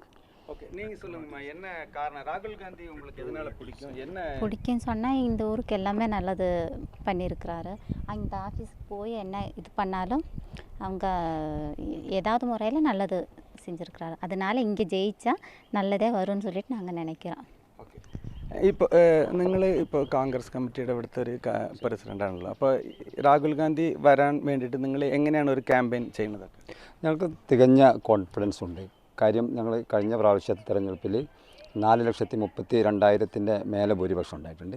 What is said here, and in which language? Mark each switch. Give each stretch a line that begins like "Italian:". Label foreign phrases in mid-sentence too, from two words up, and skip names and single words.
Tamil: ஓகே, நீங்கள் சொல்லுங்கம்மா, என்ன காரணம் ராகுல் காந்தி உங்களுக்கு எதனால் பிடிக்கும்? என்ன பிடிக்கும்னு சொன்னால் இந்த ஊருக்கு எல்லாமே நல்லது பண்ணியிருக்கிறாரு. இந்த ஆஃபீஸுக்கு போய் என்ன இது பண்ணாலும் அவங்க ஏதாவது முறையில் நல்லது செஞ்சுருக்கிறாரு. அதனால் இங்கே ஜெயிச்சா நல்லதே வரும்னு சொல்லிட்டு நாங்கள் நினைக்கிறோம்.
Malayalam: ஓகே, இப்போ നിങ്ങൾ ഇപ്പോൾ കോൺഗ്രസ് കമ്മിറ്റിയുടെ ഇവിടുത്തെ ഒരു പ്രസിഡൻ്റാണല്ലോ, അപ്പോൾ രാഹുൽ ഗാന്ധി വരാൻ വേണ്ടിയിട്ട് നിങ്ങൾ എങ്ങനെയാണ് ഒരു ക്യാമ്പയിൻ ചെയ്യുന്നത്? ഞങ്ങൾക്ക് തികഞ്ഞ കോൺഫിഡൻസ് ഉണ്ട്. കാര്യം ഞങ്ങൾ കഴിഞ്ഞ പ്രാവശ്യത്തെ തെരഞ്ഞെടുപ്പിൽ 4,32,200 മേലെ ഭൂരിപക്ഷം ഉണ്ടായിട്ടുണ്ട്.